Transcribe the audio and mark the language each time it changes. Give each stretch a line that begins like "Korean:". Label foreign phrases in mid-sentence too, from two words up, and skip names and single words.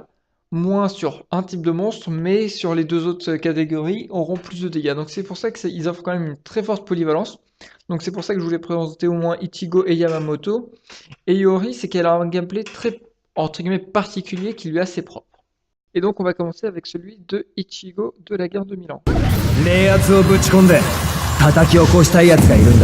French: Moins sur un type de monstre, mais sur les deux autres catégories, auront plus de dégâts. Donc c'est pour ça qu'ils offrent quand même une très forte polyvalence. Donc c'est pour ça que je voulais présenter au moins Ichigo et Yamamoto. Et Yori, c'est qu'elle a un gameplay très, entre guillemets, particulier qui lui est assez propre. Et donc on va commencer avec celui de Ichigo de la guerre de Milan.
Japanese: 冷圧をぶち込んで叩き起こしたいやつがいるんだ。